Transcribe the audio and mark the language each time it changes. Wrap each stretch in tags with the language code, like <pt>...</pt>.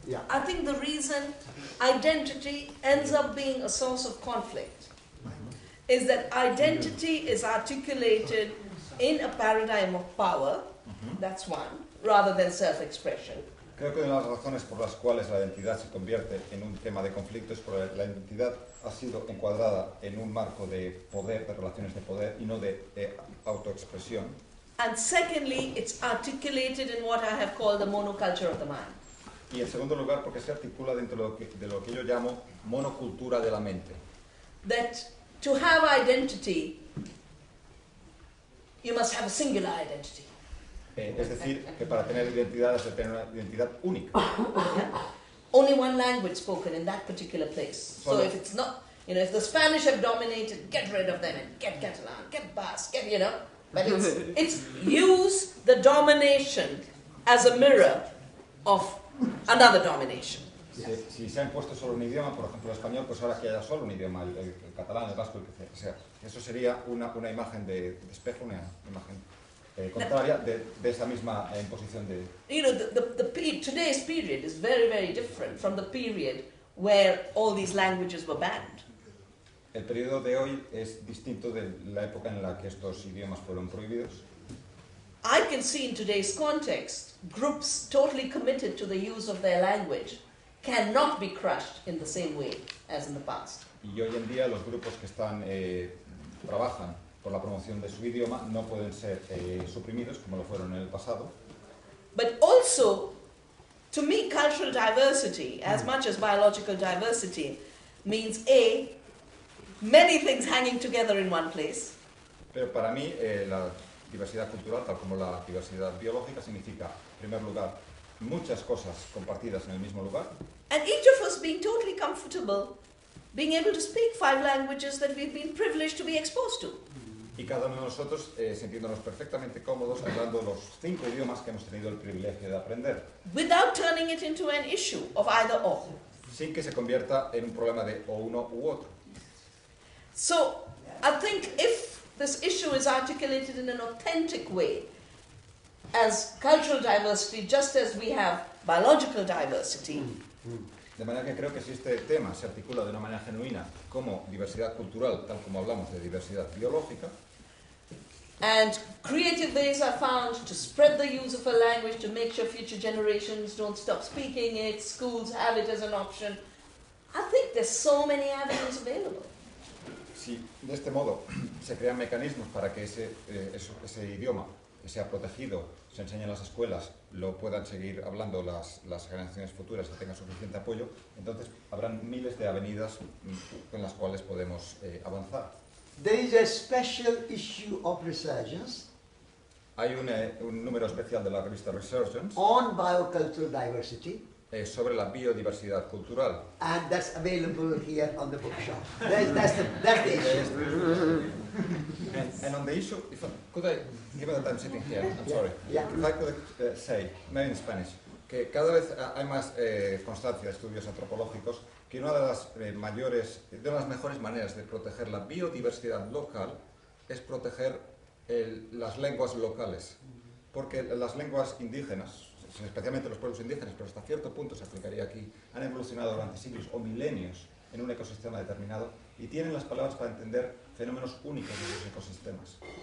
<en>I think the reason identity ends up being a source of conflict is that identity is articulated in a paradigm of power, that's one, rather than self-expression.</en> <es>Creo que una de las razones por las cuales la identidad se convierte en un tema de conflicto es porque la identidad ha sido encuadrada en un marco de poder, de relaciones de poder y no de autoexpresión.</es> <en>And secondly, it's articulated in what I have called the monoculture of the mind.</en> <es>Y en segundo lugar, porque se articula dentro de lo que yo llamo monocultura de la mente.</es> <en>That to have identity, you must have a singular identity.</en> <es>Es decir, que para tener identidad es de tener una identidad única.</es> <en>Only one language spoken in that particular place. So if it's not, if the Spanish have dominated, get rid of them and get Catalan, get Basque, get, but it's use the domination as a mirror of another domination.</en> <es>Si se ha impuesto solo un idioma, por ejemplo el español, pues ahora que haya solo un idioma, el catalán, el vasco, el que sea. Eso sería una imagen de espejo, una imagen contraria de esa misma imposición de...</es> <en>Today's period is very, very different from the period where all these languages were banned.</en> <es>El periodo de hoy es distinto de la época en la que estos idiomas fueron prohibidos.</es> <en>I can see in today's context, groups totally committed to the use of their language cannot be crushed in the same way as in the past.</en> <es>Y hoy en día los grupos que trabajan por la promoción de su idioma no pueden ser suprimidos como lo fueron en el pasado.</es> <en>But also, to me, cultural diversity, as much as biological diversity, means many things hanging together in one place.</en> <es>Pero para mí la diversidad cultural, tal como la diversidad biológica, significa, en primer lugar, muchas cosas compartidas en el mismo lugar.</es> <en>And each of us being totally comfortable, being able to speak 5 languages that we've been privileged to be exposed to.</en> <es>Y cada uno de nosotros sintiéndonos perfectamente cómodos hablando los 5 idiomas que hemos tenido el privilegio de aprender.</es> <en>Without turning it into an issue of either or.</en> <es>Sin que se convierta en un problema de o uno u otro.</es> <en>So, I think if this issue is articulated in an authentic way, as cultural diversity, just as we have biological diversity,</en> <es>De manera que creo que si este tema se articula de una manera genuina como diversidad cultural, tal como hablamos de diversidad biológica,</es> <en>and creative ways are found to spread the use of a language to make sure future generations don't stop speaking it, schools have it as an option, I think there's so many avenues available.</en> <es>si de este modo se crean mecanismos para que ese idioma que sea protegido, se enseñe en las escuelas, lo puedan seguir hablando las generaciones futuras y tengan suficiente apoyo, entonces habrán miles de avenidas en las cuales podemos avanzar.</es> <en>There is a special issue of Resurgence</en> <es>Hay un número especial de la revista Resurgence</es> <en>on biocultural diversity,</en> <es>sobre la biodiversidad cultural.</es> <en>and that's available here on the bookshelf. That's the issue. And on the issue, could I, given that I'm sitting here, I'm sorry, Yeah. if I could say, maybe in Spanish,</en> <es>que cada vez hay más constancia de estudios antropológicos que una de las mejores maneras de proteger la biodiversidad local es proteger las lenguas locales, porque las lenguas indígenas, especialmente los pueblos indígenas, pero hasta cierto punto se aplicaría aquí, han evolucionado durante siglos o milenios en un ecosistema determinado y tienen las palabras para entender fenómenos únicos de esos ecosistemas.</es>